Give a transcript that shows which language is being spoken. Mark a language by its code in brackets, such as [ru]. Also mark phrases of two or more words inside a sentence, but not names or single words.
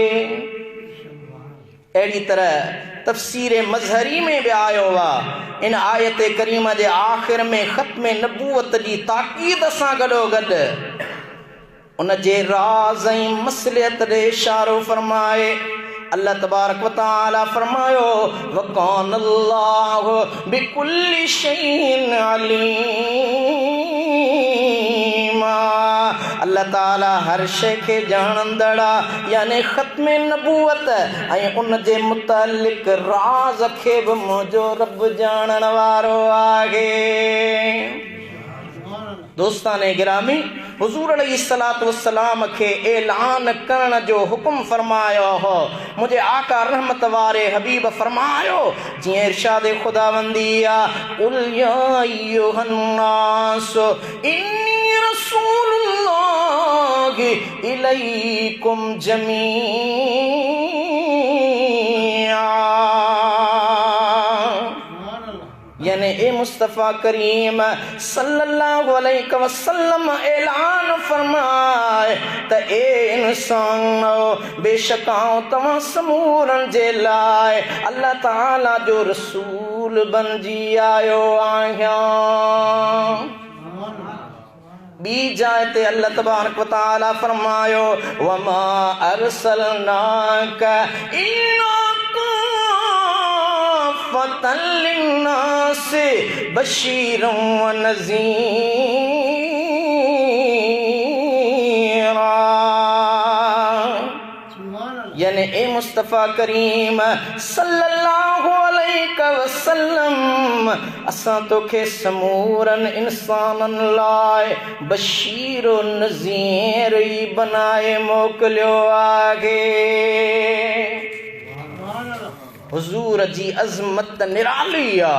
[sd] अहिड़ी तरह तफ़सीर मज़हरी में बि आयो आहे। इन आयत करीमा जे आख़िर में ख़त्म नबूवत जी ताक़ीद सां गॾोगॾु उन जे राज़ ऐं मसलियत ॾे इशारो फरमाए [ar] الله تبارك وتعالى [sd] फरमायो, [ar] وكان الله بكل شيء عليما. [sd] अल्लाह ताला हर शइ खे ॼाणंदड़ आहे, यानी ख़त्म नबूवत ऐं उन जे मुतालिक़ राज़ खे बि मुंहिंजो रब ॼाणण वारो आहे। दोस्ताने गिरामी, हुज़ूर [ar] عليه الصلاة والسلام [sd] खे ऐलान करण जो हुकुम फरमायो हो। मुझे आका रहमत वारे हबीब फरमायो, जीअं इरशाद खुदावंदी आहे, [ar] قل يا أيها الناس إني رسول الله إليكم [sd] जमीआ, यानी ए मुस्तफ़ा करीम [ar] صلى الله عليه وسلم [sd] ऐलान फरमाए त ए इंसानो, बेशक आऊं तव्हां समूरनि जे लाइ अल्लाह ताला जो रसूल बणिजी आयो आहियां। ॿी जाइ ते [ar] الله تبارك وتعالى [sd] फरमायो, [ar] وما أرسلناك إلا كافة للناس بشيرا ونذيرا, [sd] यानी ए मुस्तफ़ा करीम [ar] صلى الله عليه وسلم [sd] असां तोखे समूरन इंसाननि लाइ [ar] بشير ونذير [sd] ई बनाए मोकिलियो आहे। हुज़ूर जी अज़मत निराली आहे।